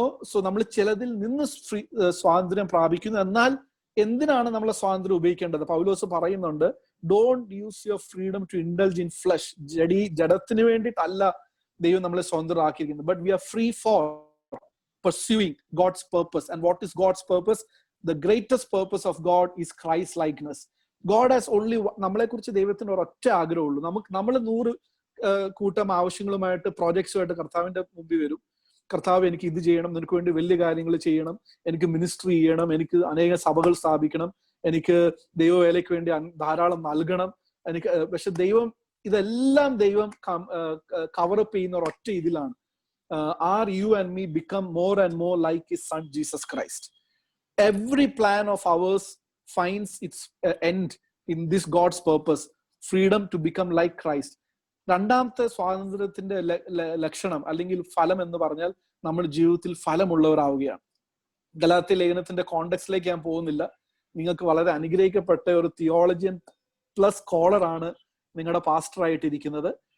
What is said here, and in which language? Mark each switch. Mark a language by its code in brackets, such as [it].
[ml] So നമ്മൾ ചിലതിൽ നിന്ന് സ്വാതന്ത്ര്യം പ്രാപിക്കുന്നു. എന്നാൽ എന്തിനാണ് നമ്മളെ സ്വാതന്ത്ര്യം ഉപയോഗിക്കേണ്ടത്? പൗലോസ് പറയുന്നുണ്ട്, [en] Don't use your freedom to indulge in flesh. [ml] ജഡത്തിന് വേണ്ടിയിട്ടല്ല ദൈവം നമ്മളെ സ്വതന്ത്രമാക്കിയിരിക്കുന്നത്. [en] But we are free for pursuing God's purpose. And what is God's purpose? The greatest purpose of God is Christ likeness. God has only, [ml] നമ്മളെ കുറിച്ച് ദൈവത്തിന് ഒരൊറ്റ ആഗ്രഹമുള്ളൂ. നമ്മൾ 100 കൂട്ടം ആവശ്യങ്ങളുമായിട്ട്, പ്രോജക്ട്സുമായിട്ട് കർത്താവിന്റെ മുമ്പിൽ വരും. കർത്താവ്, എനിക്ക് ഇത് ചെയ്യണം, നിനക്ക് വേണ്ടി വലിയ കാര്യങ്ങൾ ചെയ്യണം, എനിക്ക് മിനിസ്ട്രി ചെയ്യണം, എനിക്ക് അനേക സഭകൾ സ്ഥാപിക്കണം, എനിക്ക് ദൈവവേലയ്ക്ക് വേണ്ടി ധാരാളം നൽകണം, പക്ഷെ ഇതെല്ലാം ദൈവം കവറപ്പ് ചെയ്യുന്ന ഒരൊറ്റ ഇതിലാണ്. [en] Are you and me become more and more like his son Jesus Christ? Every plan of ours finds its end in this God's purpose, freedom to become like Christ. [ml] രണ്ടാമത്തെ സ്വാതന്ത്ര്യത്തിന്റെ ലക്ഷണം അല്ലെങ്കിൽ ഫലം എന്ന് പറഞ്ഞാൽ നമ്മൾ ജീവിതത്തിൽ ഫലമുള്ളവരാവുകയാണ്. ഗലാത്യ ലേഖനത്തിന്റെ കോണ്ടെക്സ്റ്റിലേക്ക് ഞാൻ പോകുന്നില്ല. നിങ്ങൾക്ക് വളരെ അനുഗ്രഹിക്കപ്പെട്ട ഒരു തിയോളജിയൻ പ്ലസ് സ്കോളർ ആണ് നിങ്ങളുടെ പാസ്റ്റർ ആയിട്ടിരിക്കുന്നത്.